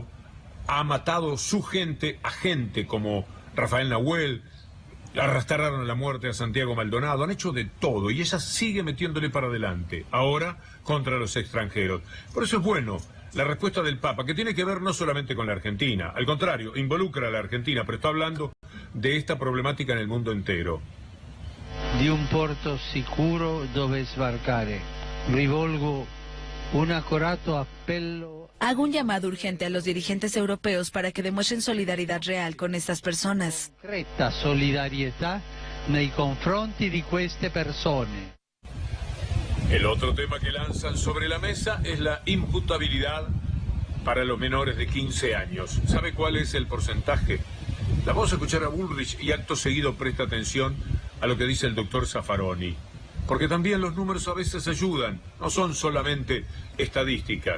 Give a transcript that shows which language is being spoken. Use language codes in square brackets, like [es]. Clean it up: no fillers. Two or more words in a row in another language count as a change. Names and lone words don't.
[es] Ha matado su gente a gente como Rafael Nahuel, arrastraron a la muerte a Santiago Maldonado, han hecho de todo y ella sigue metiéndole para adelante, ahora contra los extranjeros. Por eso es bueno la respuesta del Papa, que tiene que ver no solamente con la Argentina, al contrario, involucra a la Argentina, pero está hablando de esta problemática en el mundo entero. [it] Di un porto sicuro dove sbarcare. Rivolgo un accorato appello. [es] Hago un llamado urgente a los dirigentes europeos para que demuestren solidaridad real con estas personas. [it] Concreta solidarietà nei confronti di queste persone. [es] El otro tema que lanzan sobre la mesa es la imputabilidad para los menores de 15 años. ¿Sabe cuál es el porcentaje? La vamos a escuchar a Bullrich y acto seguido presta atención a lo que dice el doctor Zaffaroni. Porque también los números a veces ayudan, no son solamente estadísticas.